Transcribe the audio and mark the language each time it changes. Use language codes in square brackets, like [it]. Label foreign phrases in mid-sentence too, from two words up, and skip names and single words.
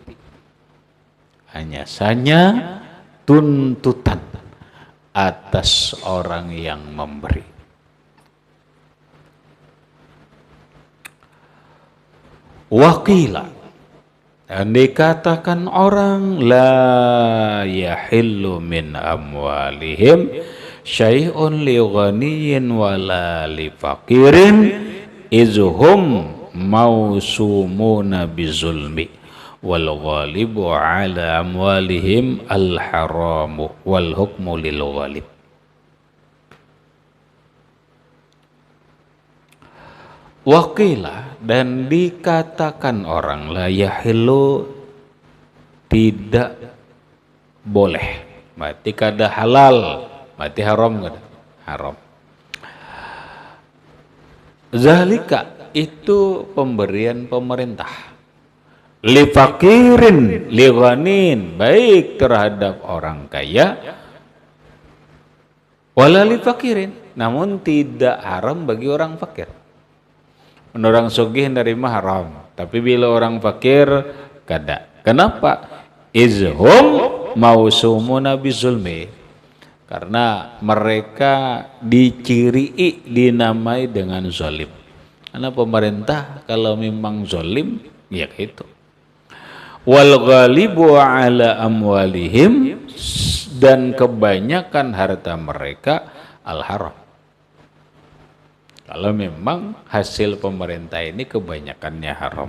[id] Hanya saja tuntutan atas orang yang memberi. [ar] Waqila, [id] dan dikatakan orang [ar] لا يحل من أموالهم شيء لغني ولا لفقير إذ هم موسومون بالظلم والغالب على أموالهم الحرام والحكم للغالب. Waqila, [id] dan dikatakan orang [ar] لا يحل [id] tidak boleh, berarti kada halal, berarti haram kada? Haram. Zalika itu pemberian pemerintah. [ar] لفقير، لغني, [id] baik terhadap orang kaya [ar] ولا لفقير, [id] namun tidak haram bagi orang fakir. Orang sugih nerima haram, tapi bila orang fakir kada. Kenapa? [ar] إذ هم موسومون بالظلم, [id] karena mereka diciri dinamai dengan zalim. Karena pemerintah kalau memang zalim ya gitu. [ar] والغالب على أموالهم, [id] dan kebanyakan harta mereka [ar] الحرام. [id] Kalau memang hasil pemerintah ini kebanyakannya haram.